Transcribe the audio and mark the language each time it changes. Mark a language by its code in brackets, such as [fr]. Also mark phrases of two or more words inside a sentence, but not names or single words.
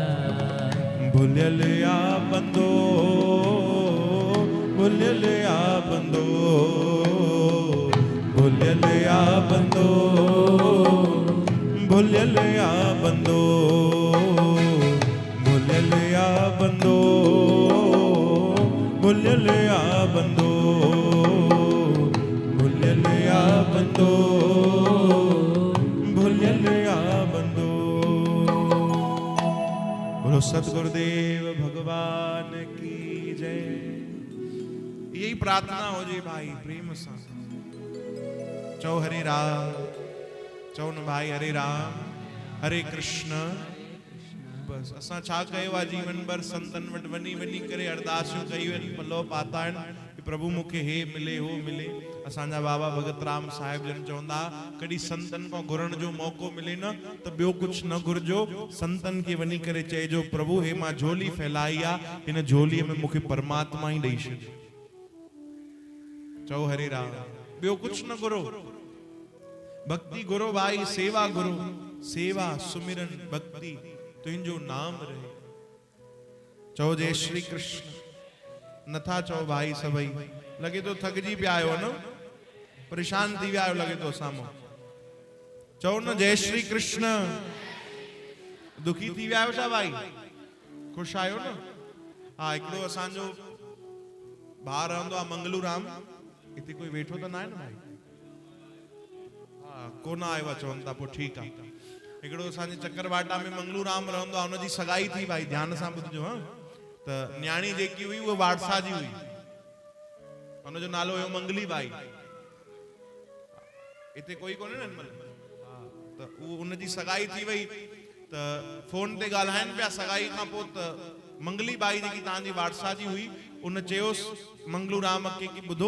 [sd] भुलियल आ बंदो, भुलियल आ बंदो, भुलियल आ बंदो, भुलियल आ बंदो, भुलियल आ बंदो, भुलियल आ बंदो, भुलियल आ बंदो, भुलियल आ बंदो। [hi] बोलो सतगुरुदेव भगवान की जय। [sd] यही प्रार्थना हो जी भाई प्रेम से चौ हरे राम, चौ न भाई हरे राम हरे कृष्ण। बस असां छा कयो आहे जीवन भर संतन वटि वञी वञी करे अरदासूं कयूं आहिनि, पलो पाता आहिनि प्रभु मूंखे हे मिले हो मिले। असांजा बाबा भगत राम साहिब जन चवंदा कॾहिं संतन खां घुरण जो मौको मिले न त ॿियो कुझु न घुरजो, संतन खे वञी करे चइजो प्रभु हे मां झोली फैलाई आहे, हिन झोलीअ में मूंखे परमात्मा ई ॾेई छॾियो। चओ हरे राम। ॿियो कुछ न घुरो, भक्ति घुरो भाई, सेवा घुरो, सेवा सुमिरन भक्ति तुंहिंजो नाम रहे। चओ जय श्री कृष्ण। नथा चओ भाई सभई, लगे तो थकजी पिया आयो न, परेशान थी विया आयो लगे तो साम्हूं। चओ न जय श्री कृष्ण। दुखी थी विया आयो छा भाई? खुश आयो न? हाँ, हिकिड़ो असांजो भाउ रहंदो आहे मंगलू राम, हिते कोई वेठो त न आहे न भाई? हाँ, कोन आयो आहे चवनि था, पोइ ठीकु आहे। हिकिड़ो असांजे चकरबाटा में मंगलू राम रहंदो आहे, हुनजी सगाई थी भाई, ध्यान सां ॿुधजो। हाँ, त न्याणी जेकी हुई उहा वाड़सा जी हुई, हुनजो नालो हुयो मंगली बाई। हिते कोई कोन्हे न हिनमहिल? त उनजी सगाई थी वई, त फोन ते ॻाल्हाइनि पिया सगाई खां पोइ, त मंगली बाई जेकी तव्हांजी वाड़सा जी हुई, उन चयोसि मंगलू राम खे कि ॿुधो।